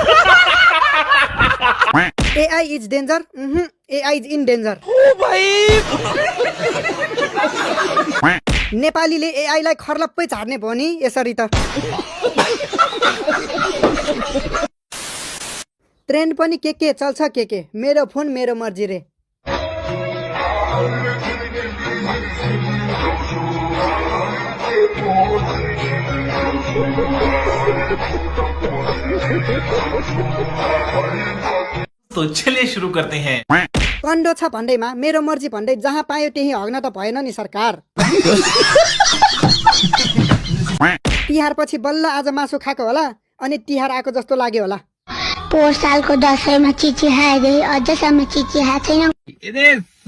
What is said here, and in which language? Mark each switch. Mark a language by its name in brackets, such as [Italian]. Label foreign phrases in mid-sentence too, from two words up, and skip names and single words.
[English] AI is danger. AI is in danger. [Nepali] ओ भाई। नेपालीले एआईलाई खर्लप्पै झार्ने भयो नि यसरी त। ट्रेन्ड पनि के चल्छ के मेरो फोन मेरो मर्जी रे। [Hindi] तो चलिए शुरू करते हैं। [Nepali] कन्डो छ भन्दैमा मेरो मर्जी भन्दै जहाँ पायो त्यही हग्न त भएन नि सरकार। तिहार पछि बल्ल आज मासु खाएको होला अनि तिहार आएको जस्तो लाग्यो होला। पोहोर सालको दसैँमा चिची खाएँ, अझसम्म चिची खाएको छैन।